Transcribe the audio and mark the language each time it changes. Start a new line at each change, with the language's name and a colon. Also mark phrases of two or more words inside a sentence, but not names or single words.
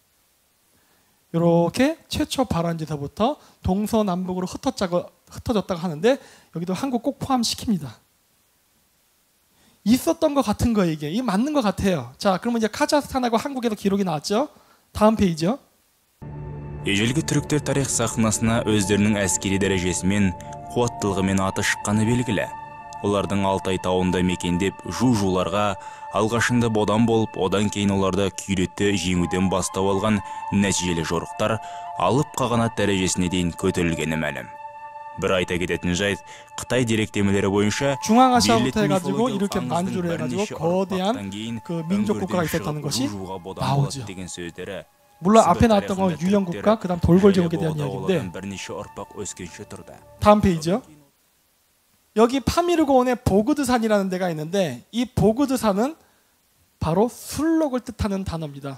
Korean: 이렇게 최초 발원지서부터 동서남북으로 흩어졌다고 하는데 여기도 한국 꼭 포함시킵니다. 있었던 것 같은 거예요. 이게 맞는 것 같아요. 자, 그러면 이제 카자흐스탄하고 한국에서 기록이 나왔죠. 다음 페이지요.
Kazakh: Ежелгі түріктер тарих сахнасына өздерінің әскери дәрежесімен, қуаттылығымен аты шыққаны белгілі. Олардың Алтай тауында мекендеп, жу-жуларға алғашында бодан болып, одан кейін оларды күйретті жеңуден бастау алған нәтижелі жорықтар алып қағанат дәрежесіне дейін көтерілгені мәлім. Бір айта кететін жайт, Қытай деректемелері бойынша
Korean: 중앙아시아부터 해가지고 이렇게 만주를 해가지고 거대한 그 민족 국가가 있었다는 것이 나오죠. 물론 앞에 나왔던 건 유형국가, 그다음 돌골 제국에 대한 이야기인데 다음 페이지요. 여기 파미르고온의 보그드산이라는 데가 있는데 이 보그드산은 바로 술록을 뜻하는 단어입니다.